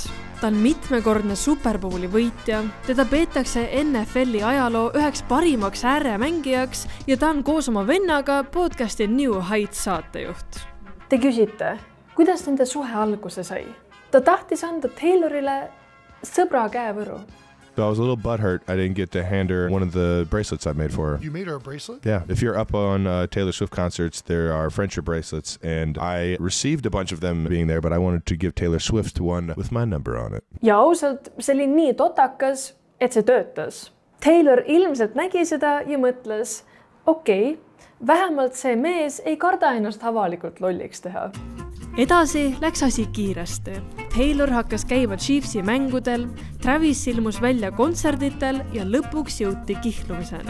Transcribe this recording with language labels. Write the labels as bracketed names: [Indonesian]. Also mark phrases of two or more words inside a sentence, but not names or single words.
[Estonian] Ta on mitmekordne Superbowli võitja, teda peetakse NFL-i ajaloo üheks parimaks ääremängijaks ja ta on koos oma vennaga podcasti New Heights saatejuht. Te küsite, kuidas nende suhe alguse sai? Ta tahtis anda Taylorile sõbra käevõru. [English] So I was a little butthurt I didn't get to hand her one of the bracelets I made for her. You made her a bracelet? Yeah. If you're up on Taylor Swift concerts, there are friendship bracelets, and I received a bunch of them being there, but I wanted to give Taylor Swift one with my number on it. [Estonian] Ja ausalt, see oli nii totakas, et see töötas. Taylor ilmselt nägi seda ja mõtles, okei, vähemalt see mees ei karda ennast avalikult lolliks teha. Edasi läks asi kiiresti. Taylor hakkas käima Chiefsi mängudel, Travis ilmus välja kontserditel ja lõpuks jõuti kihlumiseni.